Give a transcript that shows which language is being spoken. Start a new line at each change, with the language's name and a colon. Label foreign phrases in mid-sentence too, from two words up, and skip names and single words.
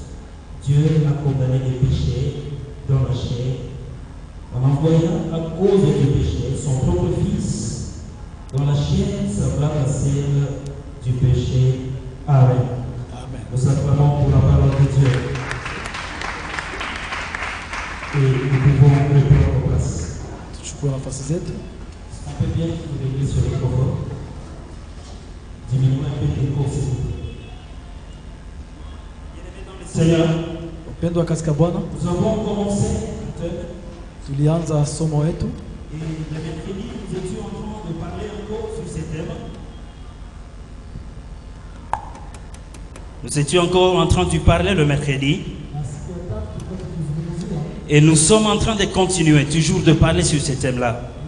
French: Dieu a condamné les péchés dans la chair, en envoyant à cause du péché son propre Fils, dont la chair semblable à celle du péché. Amen. Amen. Nous acclamons pour la parole de Dieu. Et nous pouvons répondre en place.
Swahili: Tuchukue nafasi zetu.
French: On peut bien vous régler sur le microphone. Diminuez un peu l'écho, s'il vous plaît. Seigneur,
Swahili: Wapendwa katika Bwana,
French: nous avons commencé un thème.
Swahili: tulianza somo letu
French: Et le mercredi, nous étions en train de parler encore sur ces thèmes. Nous étions encore en train de parler le mercredi. Et nous sommes en train de continuer toujours de parler sur ces thèmes-là.